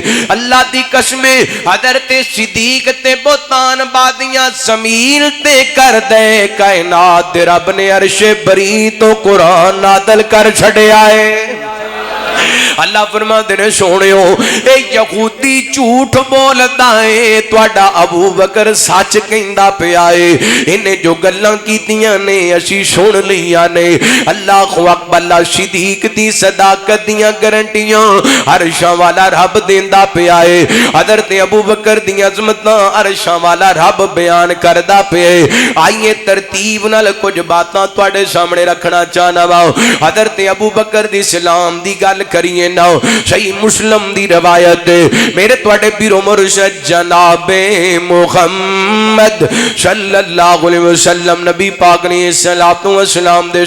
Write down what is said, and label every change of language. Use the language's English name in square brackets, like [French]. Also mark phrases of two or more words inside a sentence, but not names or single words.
[Punjabi] اللہ دی قسم حضرت صدیق تے بہتان بادیاں زمین تے کر دے. کائنات دے رب نے عرش بری تو قرآن نازل کر چھڑیا ہے. اللہ فرماتے نے سونےو اے یہودی جھوٹ بولدا ہے, تہاڈا ابو بکر سچ کہندا پیا ہے. انہیں جو گلاں کیتیاں نے اسی سن لیاں نے. [Arabic] اللہ اکبر. [Punjabi] اللہ صدیق دی صداقت دیاں گارنٹیاں عرشاں والا رب دیندا پیا ہے. حضرت ابو بکر دی عظمتاں عرشاں والا رب بیان کردا پیا ہے. آئیے ترتیب نال کچھ باتاں تواڈے سامنے رکھنا چاہنا وا. حضرت ابو بکر دی سلام دی گل کریے دینا صحیح مسلم دی روایت میرے تواڈے پیرو مرشد جناب محمد [Arabic] صلی اللہ علیہ وسلم [Punjabi] نبی پاک نے صلاۃ و سلام دے